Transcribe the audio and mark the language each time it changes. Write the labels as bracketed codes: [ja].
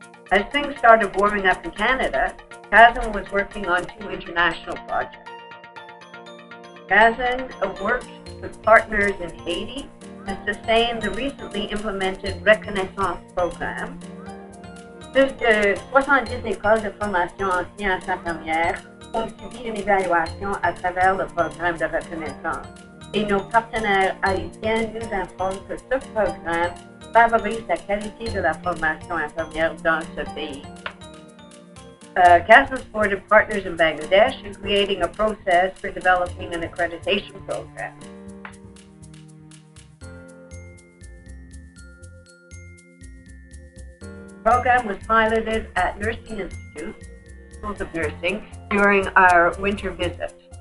[en] As things started warming up in Canada, CASN was working on 2 international projects. CASN worked with partners in Haiti to sustain the recently implemented Reconnaissance programme. [fr] Plus de 70 écoles de formation en sciences infirmières ont subi une évaluation à travers le programme de reconnaissance. Et nos partenaires haïtiens nous informent que ce programme favorise la qualité de la formation infirmière dans ce pays. [en] CASN supported partners in Bangladesh in creating a process for developing an accreditation program. The program was piloted at nursing institutes, schools of nursing, during our winter visit.